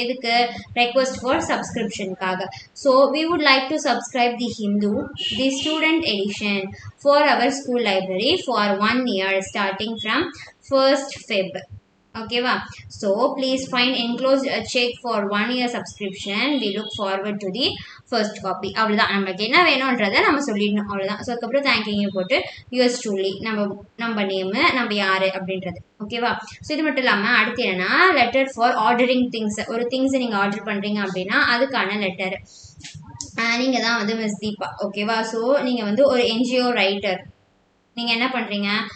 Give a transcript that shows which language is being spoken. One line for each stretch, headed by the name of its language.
English: எதுக்கு, request for சப்ஸ்கிரிப்ஷனுக்காக. So we would like to subscribe the Hindu the student edition for our school library for 1 year starting from 1st Feb. ஓகேவா? So please find enclosed cheque for 1 year subscription. we look forward to the first copy.
Tamil: அவ்வளோதான். நம்மளுக்கு என்ன வேணுன்றதை நம்ம சொல்லிடணும். அவ்வளோதான். So அதுக்கப்புறம் thank you போட்டு yours truly, நம்ம நேமு, நம்ம யார் அப்படின்றது. ஓகேவா? ஸோ இது மட்டும் இல்லாமல் அடுத்து என்னன்னா லெட்டர் ஃபார் ஆர்டரிங் திங்ஸ். ஒரு திங்ஸை நீங்கள் ஆர்டர் பண்ணுறீங்க அப்படின்னா அதுக்கான லெட்டர். நீங்கள் தான் வந்து மிஸ் தீபா. ஓகேவா? ஸோ நீங்கள் வந்து ஒரு என்ஜிஓ ரைட்டர். நீங்கள் என்ன பண்ணுறீங்க,